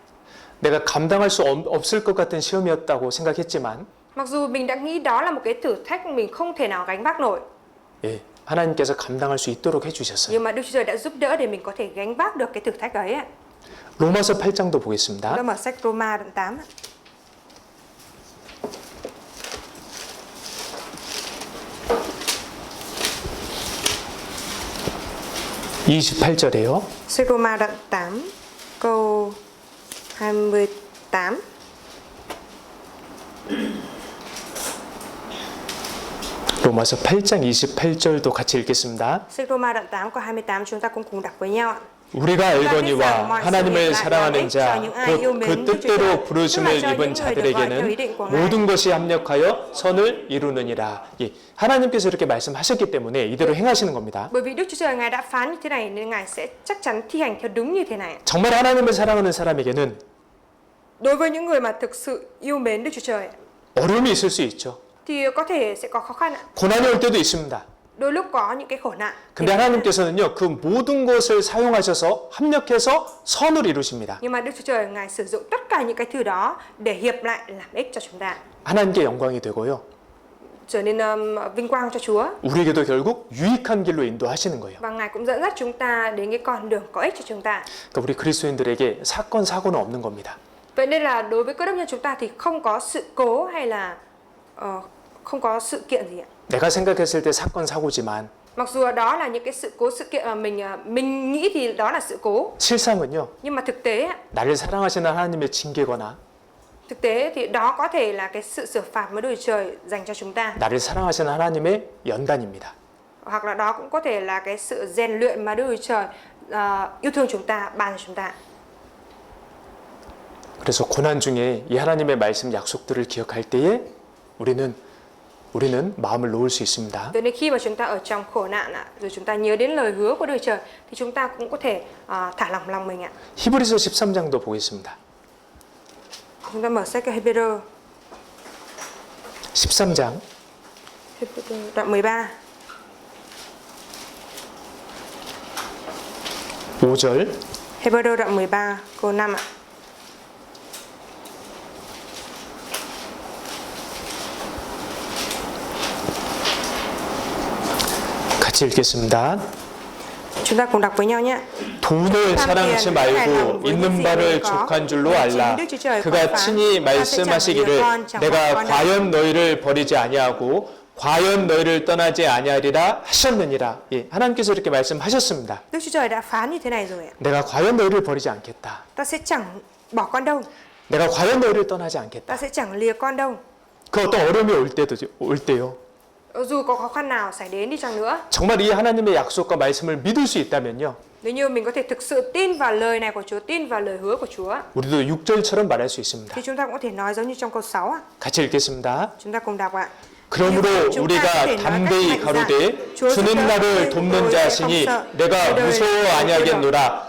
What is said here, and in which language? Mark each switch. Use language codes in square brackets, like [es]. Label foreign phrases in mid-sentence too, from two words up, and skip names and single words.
[ko] 내가 감당할 수 없을 것 같은 시험이었다고 생각했지만 [vi] Mặc dù mình đã nghĩ đó là một cái thử thách mình không thể nào gánh vác nổi, [ko] 예, 하나님께서 감당할 수 있도록 해주셨어요. [vi] nhưng mà Đức Chúa Trời đã giúp đỡ để mình có thể gánh vác được cái thử thách ấy ạ. [ko] 로마서 8장도 [vi] Chúng [ko] 보겠습니다. [vi] ta mở sách Roma đoạn 8. [ko] (28절에요) [vi] Sách Roma đoạn 8 câu 28. [ko] 로마서 8장 28절도 같이 읽겠습니다. [vi] Sách Roma đoạn 8 câu 28 chúng ta cũng cùng đọc với nhau ạ. [ko] 우리가 알거니와 하나님을 사랑하는 자, 곧 그 뜻대로 부르심을 입은 자들에게는 모든 것이 합력하여 선을 이루느니라. 예, 하나님께서 이렇게 말씀하셨기 때문에 이대로 행하시는 겁니다. [vi] Bởi vì Đức Chúa Trời Ngài đã phán như thế này nên Ngài sẽ chắc chắn thi hành theo đúng như thế này. [ko] 정말 하나님을 사랑하는 사람에게는 [vi] Đối với những người mà thực sự yêu mến Đức Chúa Trời [ko] 어려움이 있을 수 있죠. [vi] thì có thể sẽ có khó khăn ạ. [ko] 고난이 올 때도 있습니다. [vi] Đôi lúc có những cái khổ nạn. [ko] 근데 하나님께서는요, 그 모든 것을 사용하셔서 합력해서 선을 이루십니다. [vi] Nhưng mà Đức Chúa Trời Ngài sử dụng tất cả những cái thứ đó để hiệp lại làm ích cho chúng ta, [ko] 하나님께 영광이 되고요. [vi] trở nên vinh quang cho Chúa. [ko] 우리에게도 결국 유익한 길로 인도하시는 거예요. [vi] Và Ngài cũng dẫn dắt chúng ta đến cái con đường có ích cho chúng ta. [ko] 그러니까 우리 그리스도인들에게 사건 사고는 없는 겁니다. [vi] Vậy nên là đối với cơ đốc nhân chúng ta thì không có sự cố hay là không có sự kiện gì ạ. [ko] 내가 생각했을 때 사건 사고지만 [vi] Mặc dù đó là những cái sự cố, sự kiện mà mình nghĩ thì đó là sự cố, [ko] 실상은요, [vi] nhưng mà thực tế [ko] 나를 사랑하시는 하나님의 징계거나 [vi] thì đó có thể là cái sự xử phạt mà Đức Chúa Trời dành cho chúng ta, [ko] 나를 사랑하시는 하나님의 연단입니다. [vi] hoặc là đó cũng có thể là cái sự rèn luyện mà Đức Chúa Trời yêu thương chúng ta, ban cho chúng ta. [ko] 그래서 고난 중에 이 하나님의 말씀 약속들을 기억할 때에 우리는 마음을 놓을 수 있습니다. [vi] Cho nên khi mà chúng ta ở trong khổ nạn rồi chúng ta nhớ đến lời hứa của Đức Chúa Trời thì chúng ta cũng có thể thả lỏng lòng mình ạ. [ko] 히브리서 13장도 보겠습니다. [vi] Chúng ta mở sách Hebrew [ko] 13장 [vi] đoạn 13 [ko] 5절 [vi] Hebrew đoạn 13 câu 5 ạ. [ko] 같이 읽겠습니다. [vi] Chúng ta cùng đọc với nhau nhé. [ko] 돈을 사랑치 말고 있는 바를 족한 줄로 알라. 그가 친히 말씀하시기를 내가 과연 너희를 버리지 아니하고 과연 너희를 떠나지 아니하리라 하셨느니라. 예, 하나님께서 이렇게 말씀하셨습니다. [vi] Đức Chúa Trời đã phán như thế này rồi ạ. [ko] 내가 과연 너희를 버리지 않겠다. [vi] Ta sẽ chẳng bỏ con đâu. [ko] 내가 과연 너희를 떠나지 않겠다. [vi] Ta sẽ chẳng lìa con đâu. [ko] 그 어떤 어려움이 올 때요. [vi] Dù có khó khăn nào xảy đến đi chăng nữa, [ko] 정말 이 하나님의 약속과 말씀을 믿을 수 있다면요. [vi] nếu như mình có thể thực sự tin vào lời này của Chúa, tin vào lời hứa của Chúa, [ko] 우리도 6절처럼 말할 수 있습니다. [vi] thì chúng ta cũng có thể nói giống như trong câu 6 ạ. [ko] 같이 읽겠습니다. [vi] Chúng ta cùng đọc ạ. [ko] 그러므로 우리가 담대히 가로되 주는 나를 돕는 자시니 내가 무서워 아니하겠노라.